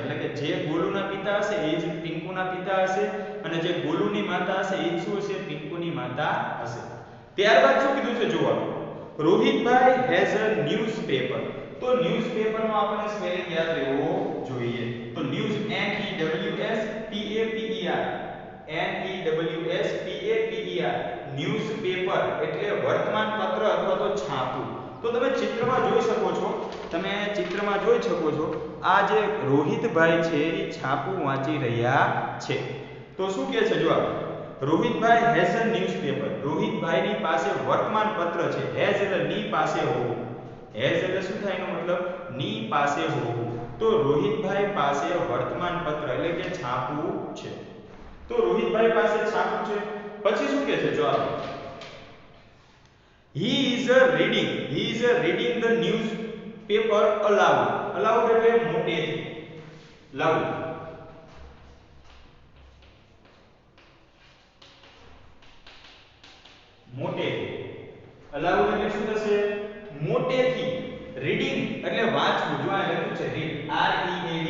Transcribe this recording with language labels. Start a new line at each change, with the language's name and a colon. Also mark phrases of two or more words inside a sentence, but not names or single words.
Gujarati: એટલે કે જે ગોલુના પિતા હશે એ જ પિંકુના પિતા હશે અને જે ગોલુની માતા હશે એ શું હશે? પિંકુની માતા હશે. ત્યારબાદ શું કીધું છે જોવા, રોહિતભાઈ
English: has a newspaper.
Gujarati: તો ન્યૂઝપેપરનો આપણે સ્પેલિંગ યાદ રહેવો જોઈએ. તો ન્યૂઝ
English: N E W S P A P E R N E W S P A P E R
Gujarati: ન્યૂઝપેપર એટલે વર્તમાન પત્ર અથવા તો છાપું. તો તમે ચિત્રમાં જોઈ શકો છો, આ જે રોહિતભાઈ છે એ છાપું વાંચી રહ્યા છે. તો શું કહે છે જો રોહિતભાઈ
English: has a newspaper.
Gujarati: રોહિતભાઈની પાસે વર્તમાન પત્ર છે. હેઝ એટલે ની પાસે હોવું. હેઝ એટલે શું થાય એનો મતલબ? ની પાસે હોવું. તો રોહિતભાઈ પાસે વર્તમાન પત્ર એટલે કે છાપું છે. તો રોહિતભાઈ પાસે છાપું છે. પછી શું કહે છે જો
English: he is reading the newspaper aloud.
Gujarati: aloud એટલે મોટેથી. loud. મોટેથી. aloud એટલે શું થશે? મોટેથી. રીડિંગ એટલે વાંચવું. જો આ લખ્યું છે રીડ,
English: R E A D.